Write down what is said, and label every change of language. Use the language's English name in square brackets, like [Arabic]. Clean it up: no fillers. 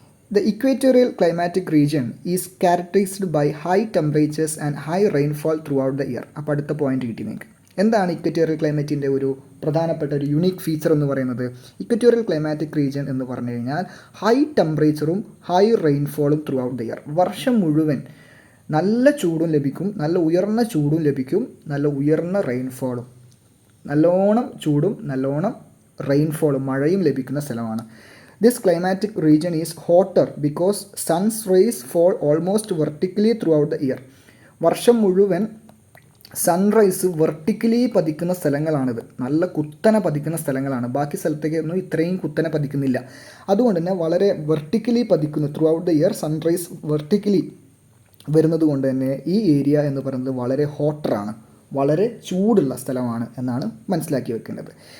[English] The equatorial climatic region is characterized by high temperatures and high rainfall throughout the year. [Malayalam] അപ്പോൾ അടുത്ത point കിട്ടി നിങ്ങൾക്ക്. എന്താണ് equatorial ക്ലൈമറ്റിൻ്റെ ഒരു പ്രധാനപ്പെട്ട ഒരു യുണീക്ക് ഫീച്ചർ എന്ന് പറയുന്നത്? ഇക്വറ്റോറിയൽ ക്ലൈമാറ്റിക് റീജിയൻ എന്ന് പറഞ്ഞു കഴിഞ്ഞാൽ high ടെമ്പറേച്ചറും high റെയിൻഫോളും [English] Throughout the year. [Malayalam] വർഷം മുഴുവൻ നല്ല ചൂടും ലഭിക്കും, നല്ല ഉയർന്ന ചൂടും ലഭിക്കും, നല്ല ഉയർന്ന റെയിൻഫോളും, നല്ലോണം ചൂടും നല്ലോണം റെയിൻഫോളും മഴയും ലഭിക്കുന്ന സ്ഥലമാണ്. [English] This climatic region is hotter because sun's rays fall almost vertically throughout the year. [Malayalam] വർഷം മുഴുവൻ സൺറൈസ് വെർട്ടിക്കലി പതിക്കുന്ന സ്ഥലങ്ങളാണിത്. നല്ല കുത്തനെ പതിക്കുന്ന സ്ഥലങ്ങളാണ്. ബാക്കി സ്ഥലത്തേക്കൊന്നും ഇത്രയും കുത്തനെ പതിക്കുന്നില്ല. അതുകൊണ്ട് തന്നെ വളരെ വെർട്ടിക്കലി പതിക്കുന്നു. [English] throughout the year [Malayalam] sunrise vertically വരുന്നത് കൊണ്ട് തന്നെ ഈ ഏരിയ എന്ന് പറയുന്നത് വളരെ ഹോട്ടറാണ്, വളരെ ചൂടുള്ള സ്ഥലമാണ് എന്നാണ് മനസ്സിലാക്കി വെക്കേണ്ടത്.